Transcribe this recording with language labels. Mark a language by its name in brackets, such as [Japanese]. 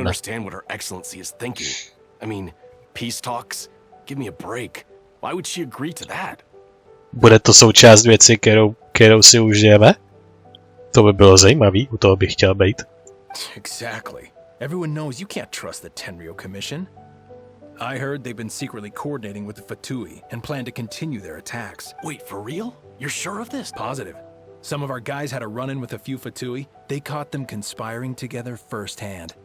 [English] understand what Her Excellency is thinking. I mean, peace talks? Give me a break. Why would she agree to that? [Czech] Bude to součást věci, kterou si užijeme? To by bylo zajímavý, u toho bych chtěl být. [English] Exactly. Everyone knows you can't trust the Tenryo Commission. I heard they've been secretly coordinating with the Fatui and plan to continue their attacks. Wait, for real? You're sure of this? Positive. Some of our guys had a run-in with a few Fatui. They caught them conspiring together firsthand.